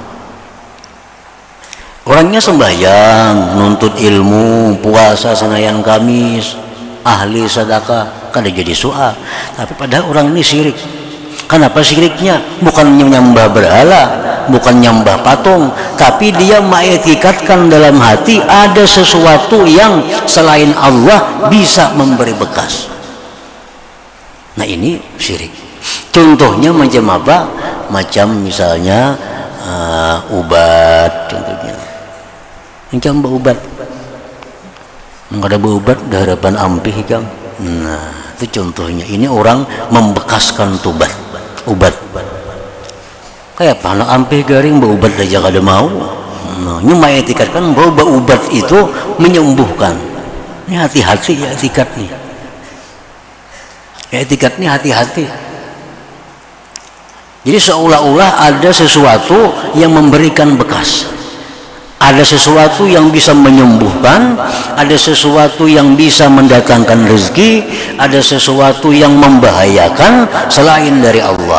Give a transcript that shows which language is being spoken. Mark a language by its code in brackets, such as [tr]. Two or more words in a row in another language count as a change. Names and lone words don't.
[id] Orangnya sembahyang, nuntut ilmu, puasa Senayan Kamis, ahli sedekah, kada jadi soal. Tapi padahal orang ini syirik. Kenapa syiriknya? Bukan menyembah berhala, bukan menyembah patung, tapi dia mengiktikadkan dalam hati ada sesuatu yang selain Allah bisa memberi bekas. Nah, ini syirik. Contohnya macam apa? Macam misalnya ubat, contohnya. Macam ubat. Enggak ada ubat di hadapan ampih kan. Nah, itu contohnya. Ini orang membekaskan tubat. Ubat kayak apa? [bjn] Anak ampih garing berubat aja kada mau. [id] Nah, ini mengiktikadkan bahwa ubat itu menyembuhkan. Ini hati-hati ya etikat nih. Etikat nih hati-hati. Jadi seolah-olah ada sesuatu yang memberikan bekas. Ada sesuatu yang bisa menyembuhkan, ada sesuatu yang bisa mendatangkan rezeki, ada sesuatu yang membahayakan selain dari Allah.